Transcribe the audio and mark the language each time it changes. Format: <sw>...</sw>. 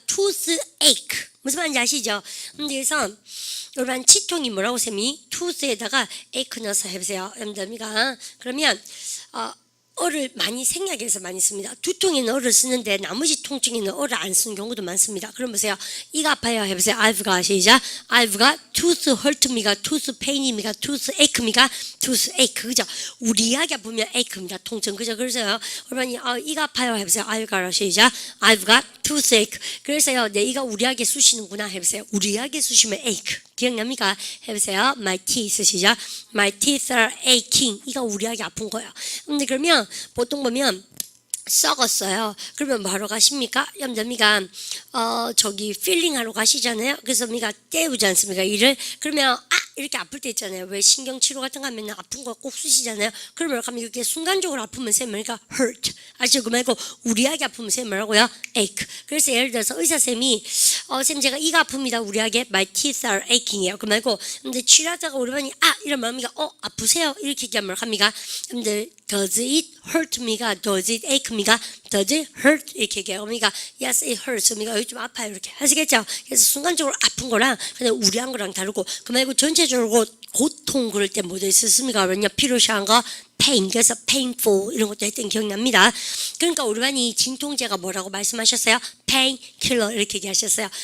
<ko>toothache 무슨 말인지 아시죠? 그래서 여러분 치통이 뭐라고 쌤이? toot에다가 ache 넣어서 해보세요. 여러분들 그러면 어를 많이 생략해서 많이 씁니다. 두통에는 어를 쓰는데 나머지 통증에는 어를 안 쓰는 경우도 많습니다. 그럼 보세요. 이가 아파요 해보세요.</ko> <en>I've got</en> <ko>시작.</ko> <en>I've got tooth hurt입니까? tooth pain입니까? tooth ache입니까? tooth ache</en> <ko>그죠? 우리하게 아프면 ache입니다. 통증 그죠? 그래서요. 여러분이 이가 아파요 해보세요.</ko> <en>I've got</en> <ko>시작.</ko> <en>I've got toothache.</en> <ko>그래서요. 내 이가 우리하게 쑤시는구나 해보세요. 우리하게 쑤시면 ache. 기억납니까? 해보세요.</ko> <en>My teeth</en> <ko>시작.</ko> <en>My teeth are aching.</en> <ko>이가 우리하게 아픈 거예요. 근데 그러면 보통 보면 썩었어요. 그러면 뭐하러 가십니까? 여러분들 저기 필링하러 가시잖아요. 그래서 때우지 않습니까? 이를 그러면 이렇게 아플 때 있잖아요. 왜 신경치료 같은 거 하면 아픈 거 꼭 쓰시잖아요. 그러면 이렇게 순간적으로 아프면 쌤 hurt 아시죠? 그 말고 우리하게 아프면 쌤 뭐라고요?</ko> <en>ache.</en> <ko>그래서 예를 들어서 의사쌤이 쌤 제가 이가 아픕니다. 우리하게</ko> <en>my teeth are aching</en> <ko>이에요. 그 말고 근데 치료하다가 우리 반이 이러면 아프세요? 이렇게 얘기하면 합니까? 근데</ko> <en>does it hurt me?가 does it ache me?가 does it hurt?</en> <ko>이렇게 얘기해요.</ko> <en>yes it hurts.</en> <ko>여기 좀 아파요. 이렇게 하시겠죠? 그래서 순간적으로 아픈 거랑 그냥 우리한 거랑 다르고 그 말고 전체적으로 고통 그럴 때 뭐도 있었습니까? 왜냐 필요시한 거 pain 그래서 painful 이런 것도 했던 기억납니다. 그러니까 우리 반이 진통제가 뭐라고 말씀하셨어요? painkiller 이렇게 얘기하셨어요.</ko>